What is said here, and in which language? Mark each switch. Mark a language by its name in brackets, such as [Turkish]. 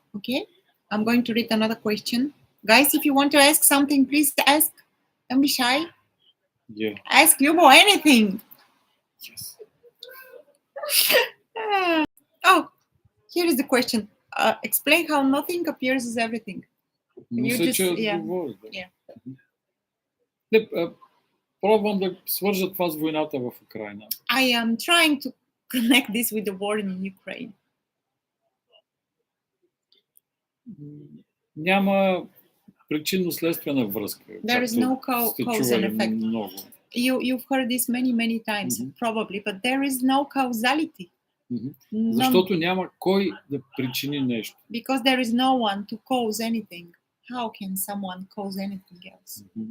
[English] Okay, I'm going to read another question. Guys, if you want to ask something, please ask. Don't be shy. Yeah. Ask Lubo anything. Yes. Oh, here is the question. Explain how nothing appears as everything. [Bulgarian] Мисля, че [English] yeah. [Bulgarian] отговори. [English] Yeah. [Bulgarian] Пробвам да свържа това с войната в Украйна. [English] I am trying to connect this with the war in Ukraine. [Bulgarian] Няма причинно-следствена връзка. [English] There is no cause and effect. [Bulgarian] Много. [English] You've heard this many times, probably, but there is no causality. [Bulgarian] Защото няма кой да причини нещо. [English] Because there is no one to cause anything. How can someone cause anything else?